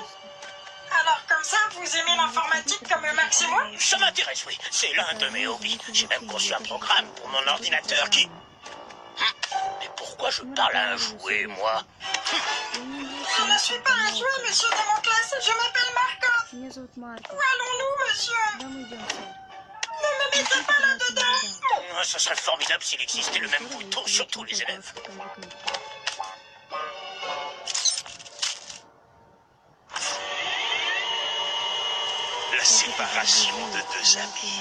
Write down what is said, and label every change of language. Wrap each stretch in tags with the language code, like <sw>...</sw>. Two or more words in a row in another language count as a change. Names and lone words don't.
<fr>Alors comme ça, vous aimez l'informatique comme Max et moi? Ça m'intéresse, oui. C'est l'un de mes hobbies. J'ai même conçu un programme pour mon ordinateur qui... Mais pourquoi je parle à un jouet, moi? Je ne suis pas un jouet, monsieur Damoclès. Je m'appelle Markov.</fr> <ru>Меня зовут Марко.</ru> <fr>Où allons-nous, monsieur?</fr> <ru>Куда мы идем, сэр?</ru> <fr>Ne me mettez pas là-dedans. Ça serait formidable s'il existait le même bouton sur tous les élèves. La séparation de deux amis.</fr>